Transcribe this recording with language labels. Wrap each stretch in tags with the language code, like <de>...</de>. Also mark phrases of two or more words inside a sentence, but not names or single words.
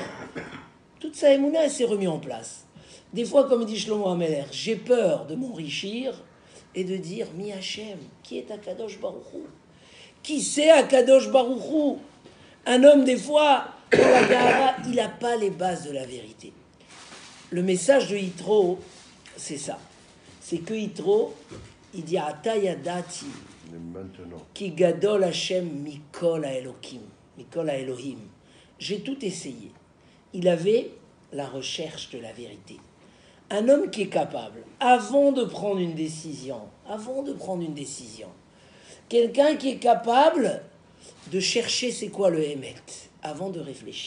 <fr>Toute sa Emouna, elle s'est remise en place. Des fois, comme dit Shlomo Ameler, j'ai peur de m'enrichir et de dire,</fr> <he>מי השם,</he> <fr>qui est</fr> <he>הקדוש ברוך הוא?</he> <fr>Qui c'est</fr> <he>הקדוש ברוך הוא?</he> <fr>Un homme, des fois, dans la Gahara, il n'a pas les bases de la vérité. Le message de Yitro, c'est ça. C'est que Yitro, il dit</fr> <he>עתה ידעתי כי גדול השם מכל האלוקים, מכל האלוהים.</he> <fr>J'ai tout essayé. Il avait la recherche de la vérité. Un homme qui est capable, avant de prendre une décision, quelqu'un qui est capable de chercher c'est quoi le Hémet, avant de réfléchir.</fr>